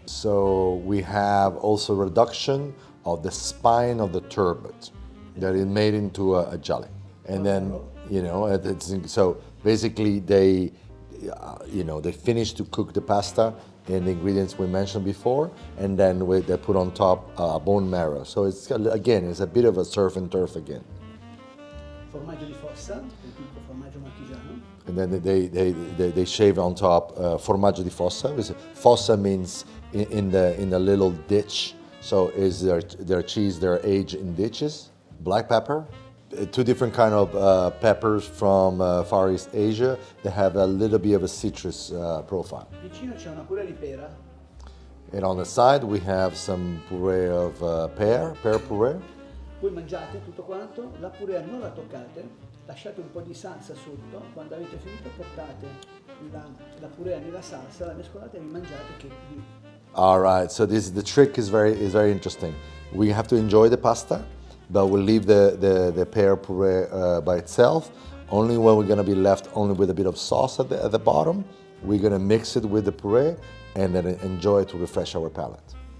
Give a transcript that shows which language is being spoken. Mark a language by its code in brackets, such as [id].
[en] So we have also reduction of the spine of the turbot that is made into a jelly. And then, you know, so basically they finish to cook the pasta in the ingredients we mentioned before, and then they put on top bone marrow. So it's, again, it's a bit of a surf and turf again. [it] Formaggio di fossa, il tipico formaggio marchigiano. [en] And then they shave on top formaggio di fossa. Fossa means in the little ditch. So is their cheese, their aged in ditches. Black pepper, two different kind of peppers from Far East Asia. They have a little bit of a citrus profile. [it] Vicino c'è una purée di pera. [en] And on the side we have some puree of pear puree. [it] Voi mangiate tutto quanto, la purée non la toccate, lasciate un po' di salsa sotto, quando avete finito portate la purée nella salsa, la mescolate e vi mangiate che vi... [en] All right, so the trick is very interesting. We have to enjoy the pasta, but we'll leave the pear puree by itself. Only when we're gonna be left only with a bit of sauce at the bottom, we're gonna mix it with the puree and then enjoy it to refresh our palate.